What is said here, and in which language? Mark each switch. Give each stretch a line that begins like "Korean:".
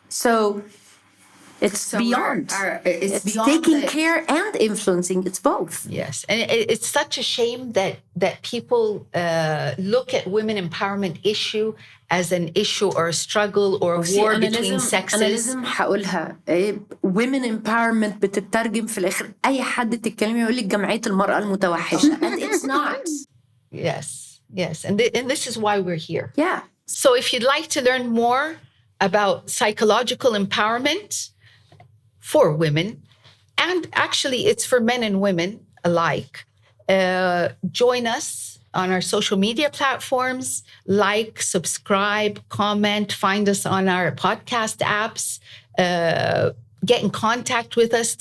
English: So it's beyond. It's beyond taking the- care and influencing. It's both. Yes, and it's such a shame that people look at women empowerment issue as an issue or a struggle or a war between sexes.
Arabic: أنا لازم هقولها
English: women empowerment
Arabic: بتترجم في الآخر أي حد تتكلمي يقول لك جمعية المرأة المتوحشة
English: and it's not. Yes, and this is why we're here. Yeah. So if you'd like to learn more about psychological empowerment for women, and actually it's for men and women alike, join us on our social media platforms, like, subscribe, comment, find us on our podcast apps, get in contact with us.